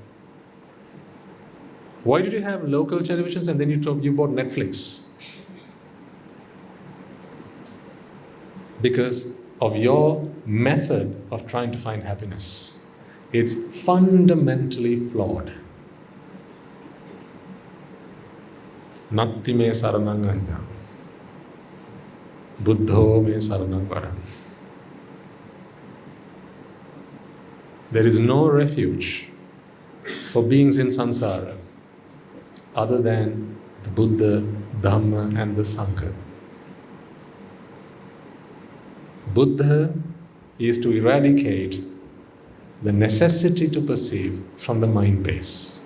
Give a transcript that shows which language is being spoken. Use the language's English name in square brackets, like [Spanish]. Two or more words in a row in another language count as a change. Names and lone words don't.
[English] Why did you have local televisions and then you bought Netflix? Because of your method of trying to find happiness. It's fundamentally flawed. [Pali] Natti me saranang anja. Buddho me saranang varam. [English] There is no refuge for beings in samsara other than the Buddha, Dhamma and the Sangha. Buddha is to eradicate the necessity to perceive from the mind base.